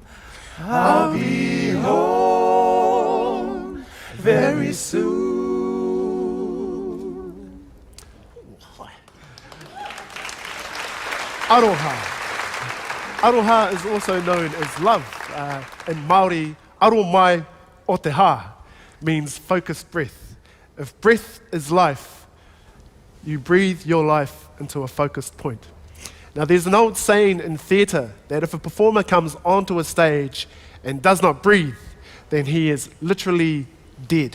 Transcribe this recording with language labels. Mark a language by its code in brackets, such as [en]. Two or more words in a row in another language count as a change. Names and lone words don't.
[en] I'll be home very soon. Aroha. Aroha is also known as love. In Māori, [mi] aro mai o te ha [en] means focused breath. If breath is life, you breathe your life into a focused point. Now, there's an old saying in theatre that if a performer comes onto a stage and does not breathe, then he is literally dead.